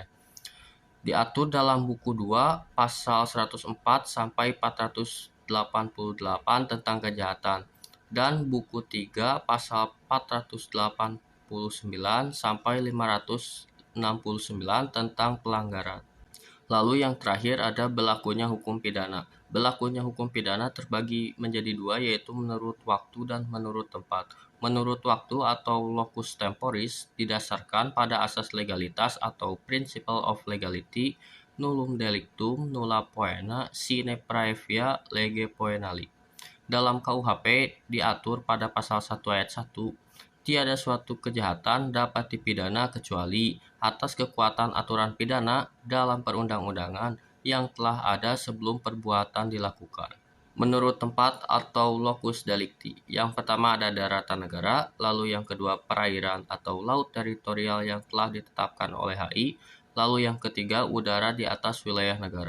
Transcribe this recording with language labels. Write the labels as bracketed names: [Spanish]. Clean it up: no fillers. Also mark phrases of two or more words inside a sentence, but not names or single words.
[Indonesian] Diatur dalam buku 2 pasal 104 sampai 488 tentang kejahatan dan buku 3 pasal 489 sampai 569 tentang pelanggaran. Lalu yang terakhir ada berlakunya hukum pidana. Berlakunya hukum pidana terbagi menjadi dua, yaitu menurut waktu dan menurut tempat. Menurut waktu atau [Latin] locus temporis [Indonesian] didasarkan pada asas legalitas atau [English] principle of legality, [Latin] nullum delictum nulla poena sine praevia lege poenali. [Indonesian] Dalam KUHP diatur pada pasal 1 ayat 1, tiada suatu kejahatan dapat dipidana kecuali atas kekuatan aturan pidana dalam perundang-undangan yang telah ada sebelum perbuatan dilakukan. Menurut tempat atau [Latin] locus delicti, [Indonesian] yang pertama ada daratan negara, lalu yang kedua perairan atau laut teritorial yang telah ditetapkan oleh HI, lalu yang ketiga udara di atas wilayah negara.